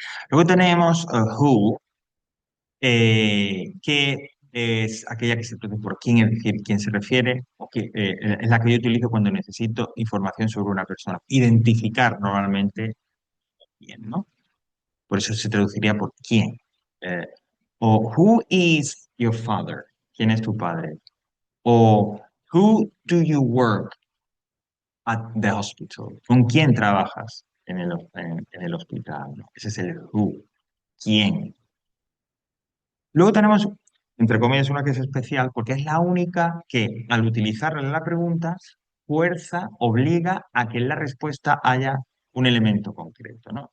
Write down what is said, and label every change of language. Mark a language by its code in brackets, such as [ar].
[es] Luego tenemos who, que es aquella que se produce por quién, es decir, quién se refiere, o que, es la que yo utilizo cuando necesito información sobre una persona. Identificar normalmente quién, ¿no? Por eso se traduciría por quién. Eh, o [en] who is your father? [es] ¿Quién es tu padre? [en] O who do you work at the hospital? [es] ¿Con quién trabajas en el hospital? ¿No? Ese es el who. ¿Quién? Luego tenemos, entre comillas, una que es especial porque es la única que, al utilizarla en la pregunta, fuerza, obliga a que en la respuesta haya un elemento concreto, ¿no?